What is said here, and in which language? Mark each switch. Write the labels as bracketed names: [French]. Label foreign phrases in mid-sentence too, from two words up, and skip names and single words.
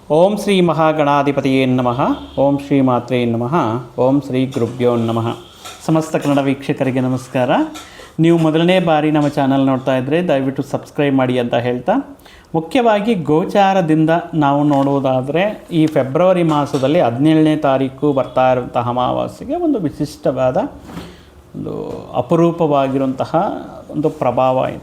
[Sanskrit] ಓಂ ಶ್ರೀ ಮಹಾಗಣಾಧಿಪತಿಯೇ ನಮಃ. ಓಂ ಶ್ರೀ ಮಾತ್ರೇ ನಮಃ. ಓಂ ಶ್ರೀ ಗುರುಭ್ಯೋ ನಮಃ. [Kannada] ಸಮಸ್ತ ಕನ್ನಡ ವೀಕ್ಷಕರಿಗೆ ನಮಸ್ಕಾರ. ನೀವು ಮೊದಲನೇ ಬಾರಿ ನಮ್ಮ ಚಾನಲ್ ನೋಡ್ತಾ ಇದ್ದರೆ ದಯವಿಟ್ಟು ಸಬ್ಸ್ಕ್ರೈಬ್ ಮಾಡಿ ಅಂತ ಹೇಳ್ತಾ, ಮುಖ್ಯವಾಗಿ ಗೋಚಾರದಿಂದ ನಾವು ನೋಡುವುದಾದರೆ ಈ ಫೆಬ್ರವರಿ ಮಾಸದಲ್ಲಿ 17ನೇ ತಾರೀಕು ಬರ್ತಾ ಇರುವಂತಹ ಅಮಾವಾಸ್ಯೆಗೆ ಒಂದು ವಿಶಿಷ್ಟವಾದ ಒಂದು ಅಪರೂಪವಾಗಿರುವಂತಹ ಒಂದು ಪ್ರಭಾವ ಇದೆ.